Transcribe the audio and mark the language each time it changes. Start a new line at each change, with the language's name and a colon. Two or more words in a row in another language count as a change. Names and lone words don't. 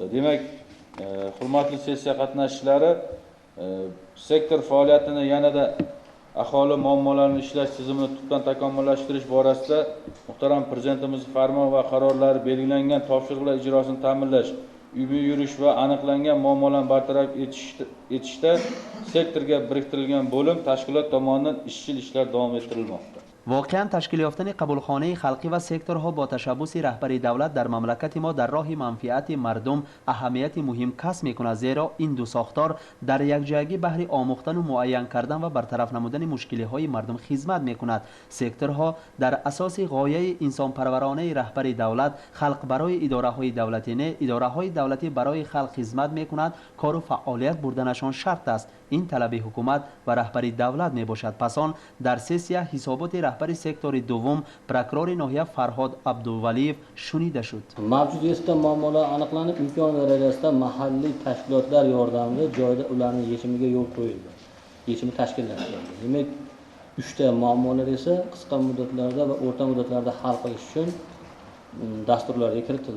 Uzbek: Demak, hurmatli sessiya qatnashchilari, sektor faoliyatini yanada aholi muammolarini ishlash tizimini tubdan takomillashtirish borasida muhtaram Prezidentimiz farmon va qarorlari belgilangan topshiriqlar ijrosini ta'minlash, uyma yurish va aniqlangan muammolarni bartaraf etishda sektorga biriktirilgan bo'lim tashkilot tomonidan izchil ishlar davom ettirilmoqda.
Tajik: واقعا تشکیل یافتن قبولخانه خلقی و سکتورها با تشبث رهبری دولت در مملکت ما در راه منفعت مردم اهمیت مهم کسب می‌کند، زیرا این دو ساختار در یکجایی بهر آموختن و معین کردن و برطرف نمودن مشکل‌های مردم خدمت می‌کند. سکتورها در اساس غایه انسان پرورانه رهبری دولت، خلق برای اداره‌های دولتی نه، اداره‌های دولتی برای خلق خدمت می‌کند، کار و فعالیت بردنشان شرط است. این طلب حکومت و رهبری دولت میباشد. پس آن در سسیه حسابات رهبری سکتور دوم پروکرور ناحیه فرهاد عبدالولیев شنیده شد.
Uzbek: Mavjud muammolar aniqlanib, imkon darajasida mahalliy tashkilotlar yordamida joyda ularning yechimiga yo'l qo'yildi. Yechimi tashkillashtirildi. Demak, 3 ta muammolar esa qisqa muddatlarda va o'rta muddatlarda hal qilish uchun dasturlarga kiritildi.